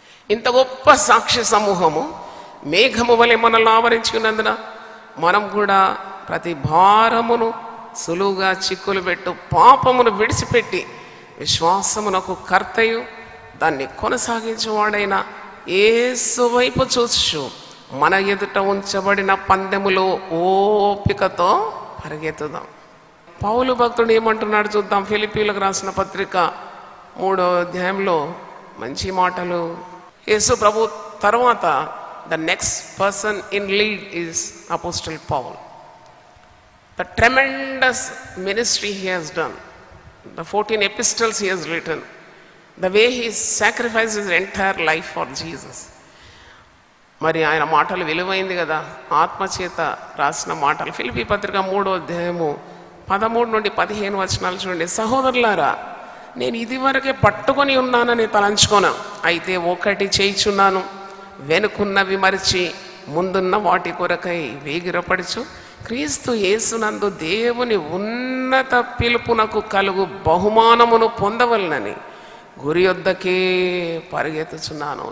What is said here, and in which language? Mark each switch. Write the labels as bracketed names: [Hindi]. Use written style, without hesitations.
[Telugu] ఇంత గొప్ప సాక్షి సమూహము మేఘము వలె మనల్ని ఆవరించి ఉన్నందున మనం కూడా ప్రతి భారమును సులువుగా చిక్కులు పెట్టు పాపమును విడిచిపెట్టి విశ్వాసమునకు కర్తయు దాన్ని కొనసాగించేవాడైన యేసు వైపు చూచు మన ఎదుట ఉంచబడిన పందెములో ఓపికతో పరిగెత్తుదాం. పౌలు భక్తుడు ఏమంటున్నాడు చూద్దాం. ఫిలిప్పీలకు రాసిన పత్రిక 3వ అధ్యాయంలో మంచి మాటలు. యేసు ప్రభు తర్వాత [English] the next person in lead is Apostle Paul. The tremendous ministry he has done, the 14 epistles he has written, the way he sacrificed his entire life for Jesus. [Telugu] మరి ఆయన మాటలు విలువైంది కదా, ఆత్మచేత రాసిన మాటలు. ఫిలిప్పీ పత్రిక 3వ అధ్యాయము 13 నుండి 15 వచనాలు చూడండి. సహోదరులారా, నేను ఇదివరకే పట్టుకొని ఉన్నానని తలంచుకోను, అయితే ఒకటి చేయుచున్నాను, వెనుకున్నవి మరిచి ముందున్న వాటి కొరకై వేగిరపడుచు క్రీస్తు యేసునందు దేవుని ఉన్నత పిలుపునకు కలుగు బహుమానమును పొందవలనని గురి యొద్దకే పరిగెత్తుచున్నాను.